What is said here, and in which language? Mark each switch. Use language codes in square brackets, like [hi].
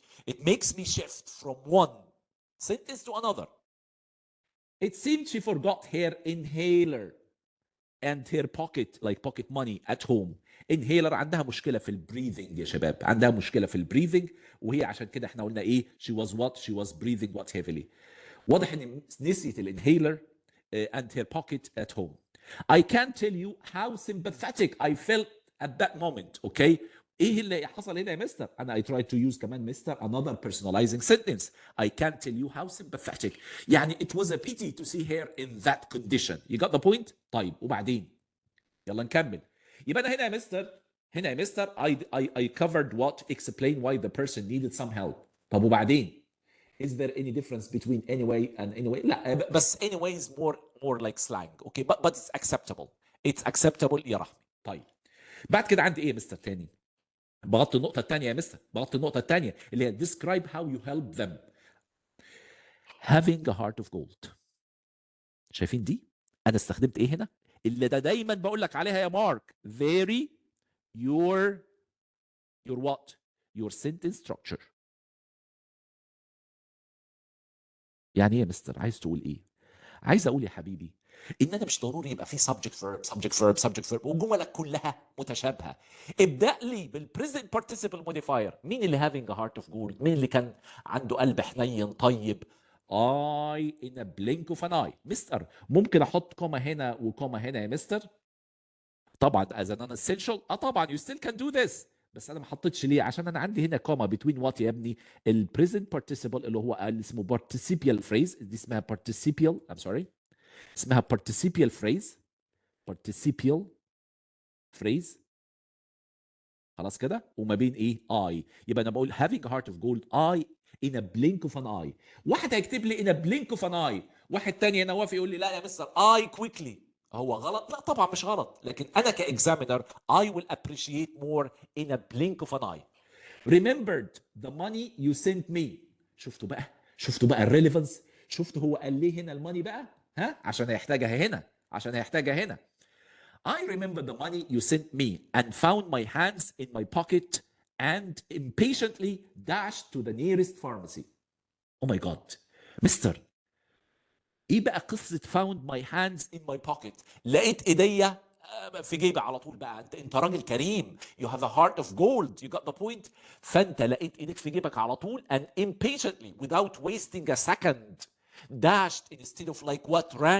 [en] It makes me shift from one sentence to another. It seemed she forgot her inhaler and her pocket money at home. [ar] inhaler عندها مشكله في البريذنج يا شباب. عندها مشكله في البريذنج وهي عشان كده احنا قلنا ايه [en] she was breathing heavily. [ar] واضح ان نسيت الانهيلر [en] and her pocket at home. I can't tell you how sympathetic I felt at that moment. Okay. [ar] ايه اللي حصل هنا يا مستر؟ انا [en] I tried to use [ar] كمان مستر [en] another personalizing sentence. I can't tell you how sympathetic. [ar] يعني [en] it was a pity to see her in that condition. You got the point؟ [ar] طيب وبعدين يلا نكمل. يبقى انا هنا يا مستر [en] I covered what explain why the person needed some help. [ar] طب وبعدين [en] is there any difference between anyway and anyway؟ [ar] لا بس [en] anyway is more like slang. okay but it's acceptable. [ar] يا رحمي. طيب بعد كده عندي ايه يا مستر تاني؟ بغطي النقطة الثانية يا مستر، بغطي النقطة الثانية اللي هي [en] describe how you help them. having a heart of gold. [ar] شايفين دي؟ أنا استخدمت إيه هنا؟ اللي ده دايما بقول لك عليها يا مارك. [en] vary your what? your sentence structure. [ar] يعني ايه يا مستر؟ عايز تقول ايه؟ عايز اقول يا حبيبي ان انا مش ضروري يبقى في [en] subject verb subject verb subject verb [ar] وجملك كلها متشابهه. ابدا لي بالبريزنت participle modifier. مين اللي having a heart of gold؟ مين اللي كان عنده قلب حنين طيب؟ [en] I in a blink of an eye. [ar] مستر ممكن احط كوما هنا وكوما هنا يا مستر؟ طبعا [en] as an non-essential. [ar] طبعا [en] you still can do this. [ar] بس انا ما حطيتش ليه؟ عشان انا عندي هنا كوما [en] between what [ar] يا ابني؟ البريزنت participle اللي هو اللي اسمه participial phrase. دي اسمها participial [en] I'm sorry [ar] اسمها participial participial phrase. خلاص كده. وما بين ايه؟ I. يبقى انا بقول [en] having a heart of gold I in a blink of an eye. [ar] واحد هيكتب لي [en] in a blink of an eye، [ar] واحد تاني هنا واقف يقول لي لا يا مستر [en] I quickly. [ar] هو غلط؟ لا طبعا مش غلط، لكن انا كاكزامينر [en] I will appreciate more in a blink of an eye. Remembered the money you sent me. [ar] شفتوا بقى؟ شفتوا بقى الريليفنس؟ شفتوا هو قال ليه هنا الماني بقى؟ ها؟ عشان هيحتاجها هنا، عشان هيحتاجها هنا. [en] I remember the money you sent me and found my hands in my pocket and impatiently dashed to the nearest pharmacy. Oh my God. [ar] مستر ايه بقى قصة [en] found my hands in my pocket؟ [ar] لقيت ايديا في جيبي على طول بقى. انت راجل كريم. [en] You have a heart of gold. You got the point. [ar] فانت لقيت ايديك في جيبك على طول [en] and impatiently without wasting a second dashed instead of like what?